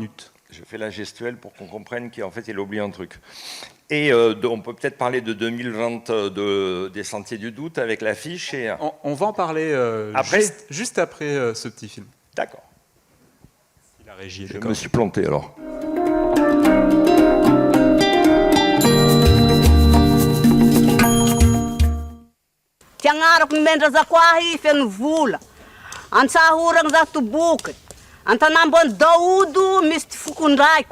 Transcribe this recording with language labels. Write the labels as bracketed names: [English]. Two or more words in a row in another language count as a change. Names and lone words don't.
[French] Je fais la gestuelle pour qu'on comprenne qu'en fait, il a oublié un truc. Et on peut peut-être parler de 2020 des Sentiers du Doute avec l'affiche. Et... On va en parler après juste après ce petit film. D'accord. Si la régie est Je d'accord. me suis planté alors. [Malagasy] Tiangarako mendra zakwahy feno vola. Antsahoragna za toboky. Antanambony Daodo misy ty fokondraiko.